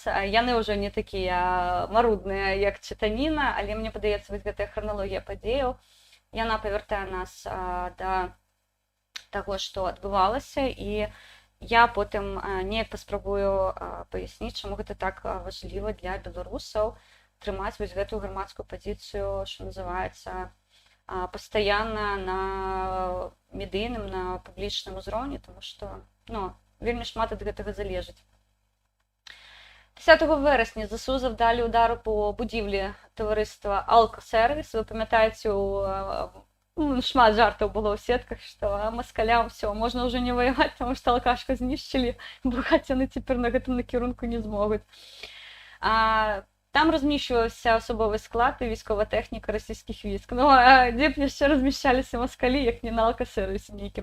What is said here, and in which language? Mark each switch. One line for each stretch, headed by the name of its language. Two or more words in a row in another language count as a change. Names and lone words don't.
Belarusian: Яны ўжо не такія марудныя, як чытаніна, але мне падаецца, вось гэтая храналогія падзеяў, яна павяртае нас да таго, што адбывалася, і я потым неяк паспрабую паясніць, чаму гэта так важліва для беларусаў трымаць вось гэтую грамадскую пазіцыю, што называецца, пастаянна на медыйным, на публічным узроўні, тому што, ну, вельмі шмат ад гэтага залежыць.
Ukrainian: 10 вересня ЗСУ завдалі удару по будівлі товариства Алкосервіс. Ви пам'ятаєте,
Belarusian: шмат жартаў было ў сетках, што маскалям все, можна ўжо не ваяваць, таму што алкашку знішчылі, бухаць яны цяпер на гэтым накірунку не змогуць. Там разміщваўся асобовы склад і військова тэхніка расійскіх війск. Ну, дзе б яшчэ разміщаліся маскалі, як не на алкасервісе нейкім.